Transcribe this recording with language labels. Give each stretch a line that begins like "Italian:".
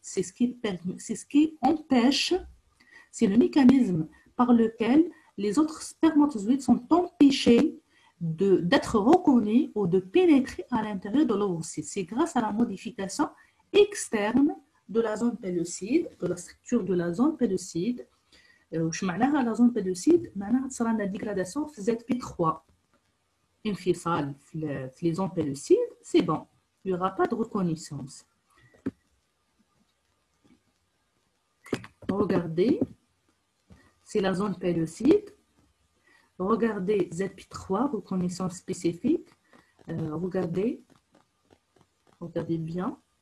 French: C'est ce qui empêche, c'est le mécanisme par lequel les autres spermatozoïdes sont empêchés d'être reconnus ou de pénétrer à l'intérieur de l'ovocyte. C'est grâce à la modification externe de la zone pellucide, de la structure de la zone pellucide.
Arabic: وش معناها
French: la zone pellucide؟
Arabic: معناها تصير عندنا dégradation في ZP3. انفصال في
French: les zones pellucides, c'est bon. Il n'y aura pas de reconnaissance. Regardez, c'est la zone pellucide. Regardez ZP3, reconnaissance spécifique. Regardez bien.